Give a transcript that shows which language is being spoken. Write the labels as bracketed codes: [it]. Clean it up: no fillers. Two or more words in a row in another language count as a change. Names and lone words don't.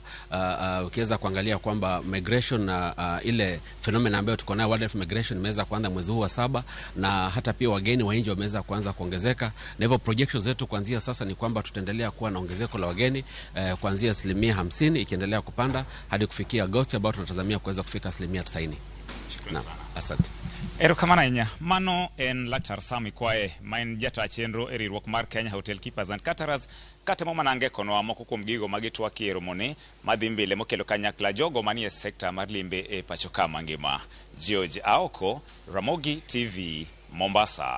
[sw] Ukiweza kuangalia kwamba migration na ile phenomena ambayo tuko nayo, [en] wildlife migration, [sw] imeweza kuanza mwezi huu wa 7, na hata pia wageni wa nje wameweza kuanza kuongezeka. Na hivyo projections zetu kuanzia sasa ni kwamba tutaendelea kuwa na ongezeko la wageni kuanzia 50% ikiendelea kupanda hadi kufikia Agosti, ambao tunatazamia kuweza kufika 90%. Shukrani sana. Asante. [luo] Erokamano ahinya. Mano en Laktar Sami Kwae, main jata chenro e riwruok mar Kenya Hotel Keepers and Caterers, katemo manange konwa moko kuom gigo magitwaki e romone madhi mbele mokelo kanyakla jogo manie sekta mar limbe e pacho ka mangima. George Aoko, Ramogi TV, Mombasa.